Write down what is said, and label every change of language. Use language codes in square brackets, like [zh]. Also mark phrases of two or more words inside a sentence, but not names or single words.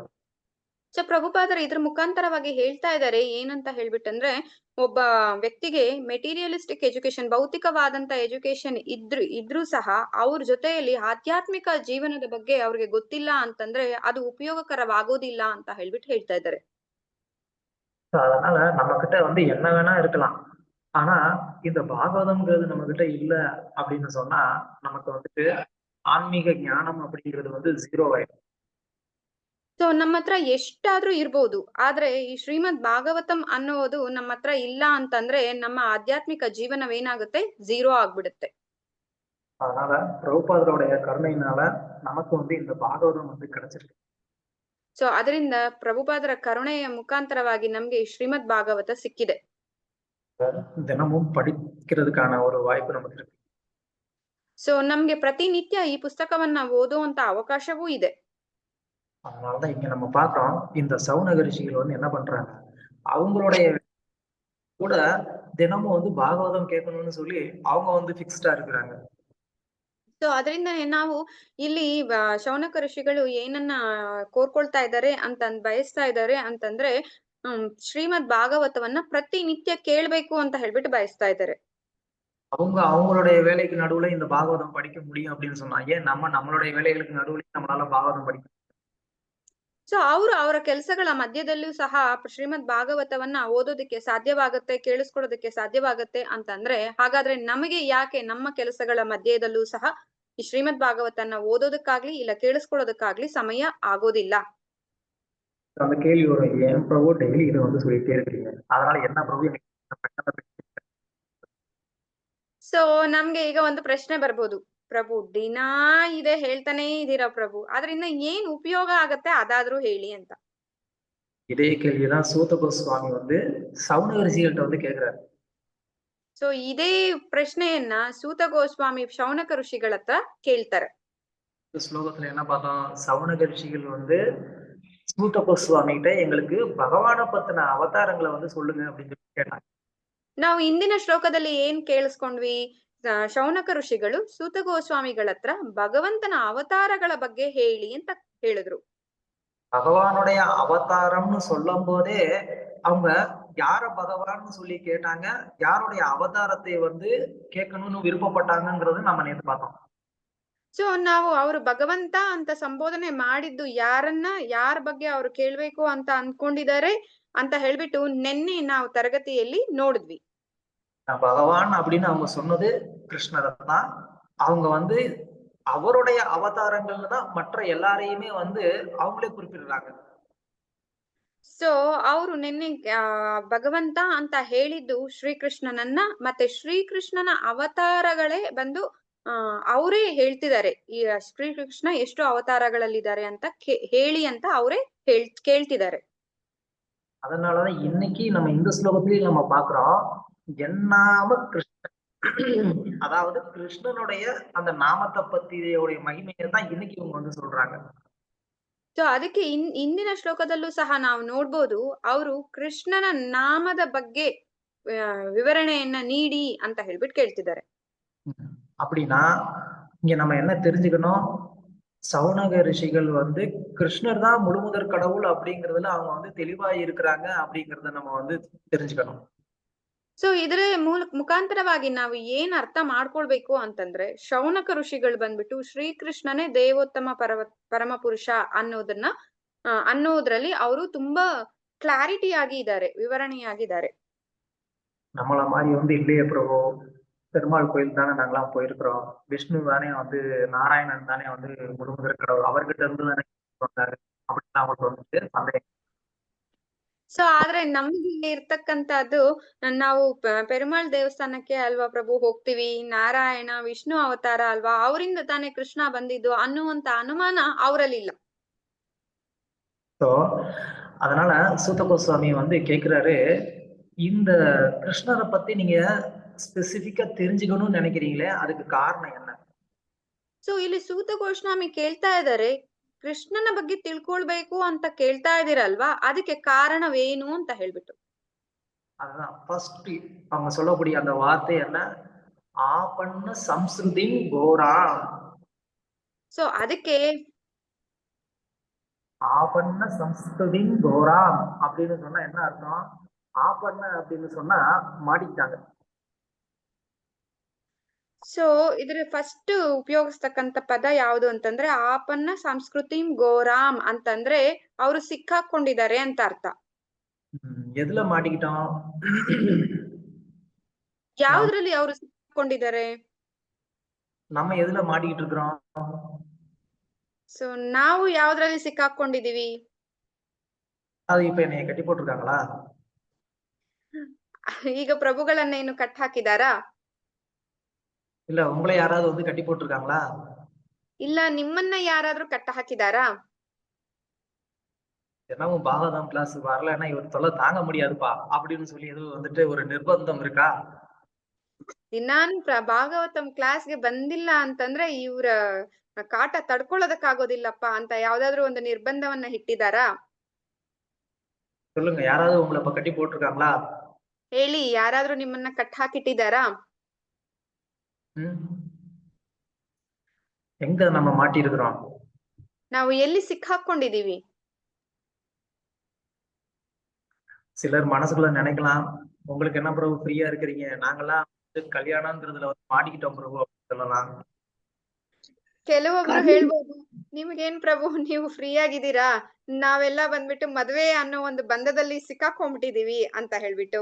[kn] ಸೊ ಪ್ರಭುಪಾದರು ಇದ್ರ ಮುಖಾಂತರವಾಗಿ ಹೇಳ್ತಾ ಇದ್ದಾರೆ ಏನಂತ ಹೇಳ್ಬಿಟ್ಟಂದ್ರೆ, ಒಬ್ಬ ವ್ಯಕ್ತಿಗೆ [en] materialistic education, [kn] ಭೌತಿಕವಾದಂತ ಎಜುಕೇಶನ್ ಇದ್ರೂ ಸಹ ಅವ್ರ ಜೊತೆಯಲ್ಲಿ ಆಧ್ಯಾತ್ಮಿಕ ಜೀವನದ ಬಗ್ಗೆ ಅವ್ರಿಗೆ ಗೊತ್ತಿಲ್ಲ ಅಂತಂದ್ರೆ ಅದು ಉಪಯೋಗಕರವಾಗೋದಿಲ್ಲ ಅಂತ ಹೇಳ್ಬಿಟ್ಟು ಹೇಳ್ತಾ ಇದ್ದಾರೆ. [ta] அதனால நம்ம கிட்ட வந்து என்ன வேணா இருக்கலாம், ஆனா இந்த பாகவதம்ங்கிறது நம்ம கிட்ட இல்ல அப்படின்னு சொன்னா நமக்கு வந்துட்டு ஆன்மீக ஞானம் அப்படிங்கிறது வந்து 0 ஆயிடும். [kn] ಸೊ ನಮ್ಮ ಹತ್ರ ಎಷ್ಟಾದ್ರೂ ಇರ್ಬೋದು, ಆದ್ರೆ ಈ ಶ್ರೀಮದ್ ಭಾಗವತಂ ಅನ್ನೋದು ನಮ್ಮ ಹತ್ರ ಇಲ್ಲ ಅಂತಂದ್ರೆ ನಮ್ಮ ಆಧ್ಯಾತ್ಮಿಕ ಜೀವನವೇನಾಗುತ್ತೆ, 0 ಆಗ್ಬಿಡುತ್ತೆ. [ta] அதனால பிரபுபாதருடைய கருணையினால நமக்கு வந்து இந்த பாகவதம் வந்து கிடைச்சிருக்கு. [kn] ಸೊ ಅದರಿಂದ ಪ್ರಭುಪಾದರ ಕರುಣೆಯ ಮುಖಾಂತರವಾಗಿ ನಮ್ಗೆ ಈ ಶ್ರೀಮದ್ ಭಾಗವತ ಸಿಕ್ಕಿದೆ. [ta] தினமும் படிக்கிறதுக்கான ஒரு வாய்ப்பு நமக்கு இருக்கு. [kn] ಸೊ ನಮ್ಗೆ ಪ್ರತಿನಿತ್ಯ ಈ ಪುಸ್ತಕವನ್ನ ಓದುವಂತ ಅವಕಾಶವೂ ಇದೆ. [ta] அதனாலதான் இங்க நம்ம பாக்குறோம், இந்த சௌனக ரிஷிகள் வந்து என்ன பண்றாங்க, அவங்களுடைய கூட தினமும் வந்து பாகவதம் கேட்கணும்னு சொல்லி அவங்க வந்து ஃபிக்ஸ்டா இருக்கிறாங்க. [kn] ಸೊ ಅದರಿಂದನೇ ನಾವು ಇಲ್ಲಿ ಶೌನಕ ಋಷಿಗಳು ಏನನ್ನ ಕೋರ್ಕೊಳ್ತಾ ಇದ್ದಾರೆ ಅಂತ ಬಯಸ್ತಾ ಇದ್ದಾರೆ ಅಂತಂದ್ರೆ, ಶ್ರೀಮದ್ ಭಾಗವತವನ್ನ ಪ್ರತಿನಿತ್ಯ ಕೇಳ್ಬೇಕು ಅಂತ ಹೇಳ್ಬಿಟ್ಟು ಬಯಸ್ತಾ ಇದ್ದಾರೆ. [ta] அவங்க அவங்களுடைய வேலைக்கு நடுவுல இந்த பாகவதம் படிக்க முடியும் அப்படின்னு சொன்னாங்க, நம்மளுடைய வேலைகளுக்கு நடுவுல நம்மளால பாகவதம் படிக்க. [kn] ಸೊ ಅವರು ಅವರ ಕೆಲಸಗಳ ಮಧ್ಯದಲ್ಲೂ ಸಹ ಶ್ರೀಮದ್ ಭಾಗವತವನ್ನ ಓದೋದಕ್ಕೆ ಸಾಧ್ಯವಾಗುತ್ತೆ, ಕೇಳಿಸ್ಕೊಳ್ಳೋದಕ್ಕೆ ಸಾಧ್ಯವಾಗುತ್ತೆ ಅಂತಂದ್ರೆ, ಹಾಗಾದ್ರೆ ನಮಗೆ ಯಾಕೆ ನಮ್ಮ ಕೆಲಸಗಳ ಮಧ್ಯದಲ್ಲೂ ಸಹ ಈ ಶ್ರೀಮದ್ ಭಾಗವತನ ಓದೋದಕ್ಕಾಗ್ಲಿ ಇಲ್ಲ ಕೇಳಿಸ್ಕೊಳ್ಳೋದಕ್ಕಾಗ್ಲಿ ಸಮಯ ಆಗೋದಿಲ್ಲ. [ta] அந்த கேள்வி வரும், ஏன் பிரபு டெய்லி இதை வந்து சொல்லிட்டே இருக்கீங்க, அதனால என்ன பிரபு எனக்கு [kn] ಸೊ ನಮ್ಗೆ ಈಗ ಒಂದು ಪ್ರಶ್ನೆ ಬರ್ಬೋದು, ಪ್ರಭು ದಿನಾ ಇದೇ ಹೇಳ್ತಾನೆ ಇದೀರಾ ಪ್ರಭು, ಅದರಿಂದ ಏನ್ ಉಪಯೋಗ ಆಗತ್ತೆ ಅದಾದ್ರೂ ಹೇಳಿ ಅಂತ. [ta] இதே கேள்விதான் சூத கோஸ்வாமி வந்து சவுனக ரிஷிகள்கிட்ட வந்து கேக்குறாரு. [kn] ಸೊ ಇದೇ ಪ್ರಶ್ನೆಯನ್ನ ಸೂತ ಗೋಸ್ವಾಮಿ ಶೌನಕ ಋಷಿಗಳ ಹತ್ರ ಕೇಳ್ತಾರೆ. [ta] இந்த ஸ்லோகத்துல என்ன பார்த்தோம், சவுனக ரிஷிகள் வந்து சூத கோஸ்வாமி கிட்ட எங்களுக்கு பகவானை பத்தின அவதாரங்களை வந்து சொல்லுங்க அப்படின்னு சொல்லி கேட்டாங்க. [kn] ನಾವು ಇಂದಿನ ಶ್ಲೋಕದಲ್ಲಿ ಏನ್ ಕೇಳಿಸ್ಕೊಂಡ್ವಿ, ಶೌನಕ ಋಷಿಗಳು ಸೂತ ಗೋಸ್ವಾಮಿಗಳ ಹತ್ರ ಭಗವಂತನ ಅವತಾರಗಳ ಬಗ್ಗೆ ಹೇಳಿ ಅಂತ ಹೇಳಿದ್ರು. [ta] பகவானுடைய அவதாரம்னு சொல்லும் போதே அவங்க யார பகவான்னு சொல்லி கேட்டாங்க, யாருடைய அவதாரத்தை வந்து கேட்கணும்னு விருப்பப்பட்டாங்கிறது நம்ம நேத்து பார்த்தோம். [kn] ಸೊ ನಾವು ಅವರು ಭಗವಂತ ಅಂತ ಸಂಬೋಧನೆ ಮಾಡಿದ್ದು ಯಾರನ್ನ, ಯಾರ ಬಗ್ಗೆ ಅವ್ರು ಕೇಳ್ಬೇಕು ಅಂತ ಅನ್ಕೊಂಡಿದ್ದಾರೆ ಅಂತ ಹೇಳ್ಬಿಟ್ಟು ನಿನ್ನೆ ನಾವು ತರಗತಿಯಲ್ಲಿ ನೋಡಿದ್ವಿ. [ta] பகவான் அப்படின்னு அவங்க சொன்னது கிருஷ்ணரை தான். அவங்க வந்து அவருடைய அவதாரங்கள்ல தான் மற்ற எல்லாரையுமே வந்து அவங்களே குறிப்பிடுறாங்க. [kn] ಸೊ ಅವರು ನಿನ್ನೆ ಭಗವಂತ ಅಂತ ಹೇಳಿದ್ದು ಶ್ರೀಕೃಷ್ಣನನ್ನ, ಮತ್ತೆ ಶ್ರೀಕೃಷ್ಣನ ಅವತಾರಗಳೇ ಬಂದು ಅವರೇ ಹೇಳ್ತಿದ್ದಾರೆ, ಈ ಶ್ರೀಕೃಷ್ಣ ಎಷ್ಟು ಅವತಾರಗಳಲ್ಲಿದ್ದಾರೆ ಅಂತ ಹೇಳಿ ಅಂತ ಅವರೇ ಕೇಳ್ತಿದ್ದಾರೆ. [ta] அதனாலதான் இன்னைக்கு நம்ம இந்த ஸ்லோகத்திலேயே நம்ம பாக்குறோம், என்னாம கிருஷ்ணன், அதாவது கிருஷ்ணனுடைய அந்த நாமத்தை பத்தியுடைய மகிமையை தான் இன்னைக்கு இவங்க வந்து சொல்றாங்க. [kn] ಸೊ ಅದಕ್ಕೆ ಇಂದಿನ ಶ್ಲೋಕದಲ್ಲೂ ಸಹ ನಾವು ನೋಡ್ಬೋದು, ಅವರು ಕೃಷ್ಣನ ನಾಮದ ಬಗ್ಗೆ ವಿವರಣೆಯನ್ನ ನೀಡಿ ಅಂತ ಹೇಳ್ಬಿಟ್ಟು ಕೇಳ್ತಿದ್ದಾರೆ. [ta] அப்படின்னா இங்க நம்ம என்ன தெரிஞ்சுக்கணும், சவுனக ரிஷிகள் வந்து கிருஷ்ணர் தான் முழுமுதற் கடவுள் அப்படிங்கறதுல அவங்க வந்து தெளிவா இருக்கிறாங்க அப்படிங்கறத நம்ம வந்து தெரிஞ்சுக்கணும். [kn] ಸೊ ಇದರ ಮುಖಾಂತರವಾಗಿ ನಾವು ಏನ್ ಅರ್ಥ ಮಾಡ್ಕೊಳ್ಬೇಕು ಅಂತಂದ್ರೆ, ಶೌನಕ ಋಷಿಗಳು ಬಂದ್ಬಿಟ್ಟು ಶ್ರೀಕೃಷ್ಣನೇ ದೇವೋತ್ತಮ ಪರಮ ಪುರುಷ ಅನ್ನೋದ್ರಲ್ಲಿ ಅವರು ತುಂಬಾ ಕ್ಲಾರಿಟಿ ಆಗಿ ಇದ್ದಾರೆ, ವಿವರಣೆಯಾಗಿದ್ದಾರೆ. [ta] நம்மள மாதிரி வந்து இல்லையே பிரபு, பெருமாள் கோயில் தானே நாங்களாம் போயிருக்கிறோம், விஷ்ணு தானே வந்து நாராயணன் தானே வந்து முழுமுதற் கடவுள், அவர்கிட்ட இருந்து தானே வந்தாரு அப்படின்னு அவங்களுக்கு வந்துட்டு சந்தேகம். [kn] ಸೊ ಆದ್ರೆ ನಮ್ಗೆ ಇರ್ತಕ್ಕಂಥದ್ದು, ನಾವು ಪೆರುಮಾಳ್ ದೇವಸ್ಥಾನಕ್ಕೆ ಅಲ್ವಾ ಪ್ರಭು ಹೋಗ್ತೀವಿ, ನಾರಾಯಣ ವಿಷ್ಣು ಅವತಾರ ಅಲ್ವಾ, ಅವರಿಂದ ತಾನೇ ಕೃಷ್ಣ ಬಂದಿದ್ದು ಅನ್ನುವಂತ ಅನುಮಾನ ಅವರಲ್ಲಿಲ್ಲ. [ta] ஸோ அதனால சூத கோஸ்வாமி வந்து கேக்குறாரு, இந்த கிருஷ்ணரை பத்தி நீங்க ஸ்பெசிபிக்கா தெரிஞ்சுக்கணும்னு நினைக்கிறீங்களே, அதுக்கு காரணம் என்ன? [kn] ಸೊ ಇಲ್ಲಿ ಸೂತ ಗೋಸ್ವಾಮಿ ಕೇಳ್ತಾ ಇದ್ದಾರೆ, ಕೃಷ್ಣನ ಬಗ್ಗೆ ತಿಳ್ಕೊಳ್ಬೇಕು ಅಂತ ಕೇಳ್ತಾ ಇದೀರಲ್ವಾ, ಅದಕ್ಕೆ ಕಾರಣವೇನು ಅಂತ ಹೇಳ್ಬಿಟ್ಟು. [ta] அதுதான் ஃபர்ஸ்ட் அவங்க சொல்லக்கூடிய அந்த வார்த்தை என்ன, [sa] आपन्न संस्कृति घोरा. [kn] ಸೊ ಅದಕ್ಕೆ [sa] आपन्न संस्कृति घोराम् [ta] அப்படின்னு சொன்னா என்ன அர்த்தம்? ஆபன்ன அப்படின்னு சொன்னா மாட்டிக்கிட்டாங்க. [kn] ಸೊ ಇದ್ರ ಫಸ್ಟ್ ಉಪಯೋಗಿಸ್ತಕ್ಕಂತ ಪದ ಯಾವುದು ಅಂತಂದ್ರೆ, [sa] आपन्न संस्कृति घोराम् [kn] ಅಂತಂದ್ರೆ ಅವರು ಸಿಕ್ಕಾಕೊಂಡಿದ್ದಾರೆ ಅಂತ ಅರ್ಥ. [ta] எதுல மாட்டிக்கிட்டோம்? [kn] ಯಾವ್ದ್ರಲ್ಲಿ ಅವರು ಸಿಕ್ಕಾಕೊಂಡಿದ್ದಾರೆ? [ta] நம்ம எதுல மாட்டிக்கிட்டு இருக்கிறோம்? [kn] ಸೊ ನಾವು ಯಾವ್ದ್ರಲ್ಲಿ ಸಿಕ್ಕಾಕೊಂಡಿದೀವಿ? [ta] அது இப்ப என்னைய கட்டி போட்டிருக்காங்களா? [kn] ಈಗ ಪ್ರಭುಗಳನ್ನ ಏನು ಕಟ್ ಹಾಕಿದಾರಾ? [ta] இல்ல உங்களை யாராவது வந்து கட்டி போட்டிருக்காங்களா? [kn] ಇಲ್ಲ ನಿಮ್ಮನ್ನ ಯಾರಾದ್ರೂ ಕಟ್ಟ ಹಾಕಿದಾರಾ? [ta] தினமும் பாகவதம் கிளாஸ் வரலன்னா இவர் தொல்லை தாங்க முடியாதுப்பா அப்படின்னு சொல்லி எதுவும் வந்துட்டு ஒரு நிர்பந்தம் இருக்கா? [kn] ದಿನಾನು ಭಾಗವತಂ ಕ್ಲಾಸ್ಗೆ ಬಂದಿಲ್ಲ ಅಂತಂದ್ರೆ ಇವ್ರ ಕಾಟ ತಡ್ಕೊಳ್ಳೋದಕ್ಕಾಗೋದಿಲ್ಲಪ್ಪ ಅಂತ ಯಾವ್ದಾದ್ರು ಒಂದು ನಿರ್ಬಂಧವನ್ನ ಇಟ್ಟಿದಾರಾ? [ta] சொல்லுங்க, யாராவது உங்களை இப்ப கட்டி போட்டிருக்காங்களா? [kn] ಹೇಳಿ, ಯಾರಾದ್ರೂ ನಿಮ್ಮನ್ನ ಕಟ್ ಹಾಕಿಟ್ಟಿದಾರಾ? [ta] எங்க நம்ம மாட்டி இருக்கிறோம்? [kn] ನಾವು ಎಲ್ಲಿ ಸಿಕ್ಕಾಕೊಂಡಿದೀವಿ? [ta] சிலர் மனசுக்குள்ள நினைக்கலாம், உங்களுக்கு என்ன பிரபு ஃப்ரீயா இருக்கிறீங்க, நாங்கெல்லாம் கல்யாணம்ன்றதுல வந்து மாட்டிக்கிட்டோம் பிரபு அப்படின்னு சொல்லலாம். [kn] ಕೆಲವೊಬ್ರು ಹೇಳ್ಬೋದು, ನಿಮ್ಗೇನ್ ಪ್ರಭು ನೀವು ಫ್ರೀ ಆಗಿದ್ದೀರಾ, ನಾವೆಲ್ಲ ಬಂದ್ಬಿಟ್ಟು ಮದ್ವೆ ಅನ್ನೋ ಒಂದು ಬಂಧದಲ್ಲಿ ಸಿಕ್ಕಾಕೊಂಡ್ಬಿಟ್ಟಿದೀವಿ ಅಂತ ಹೇಳ್ಬಿಟ್ಟು.